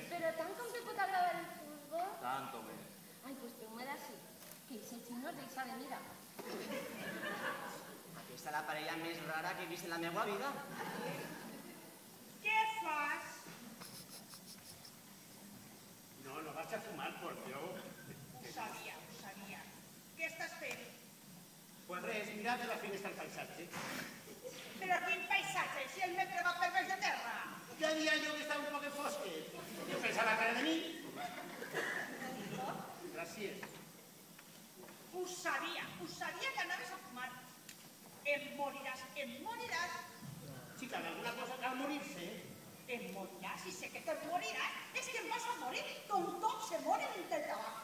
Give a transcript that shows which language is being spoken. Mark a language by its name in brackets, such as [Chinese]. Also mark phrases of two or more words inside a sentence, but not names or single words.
[Catalan] Però tant com te pot agradar el futbol? [Spanish] Tanto més. [Catalan] Ai, pues feu-me d'ací, que ese xic no es deixa de mirar. Aquesta és la parella més rara que he vist en la meva vida. Què fas? [Spanish] No vas a fumar, por Dios. [Catalan] Ho sabia. Què estàs fent? Pues res, mirad de la finestra el paisatge. Però quin paisatge, si el metre va per baix de terra? [Spanish] Ya diría yo que estaba un poco fosque. Yo pensaba que era de mí. [Catalan] Gràcies. Ho sabia que anaves a fumar. Em moriràs. [Spanish] Chica, de alguna cosa cal morirse. [Catalan] Em moriràs i sé que te moriràs. És que em vas a morir com tots se moren del tabac.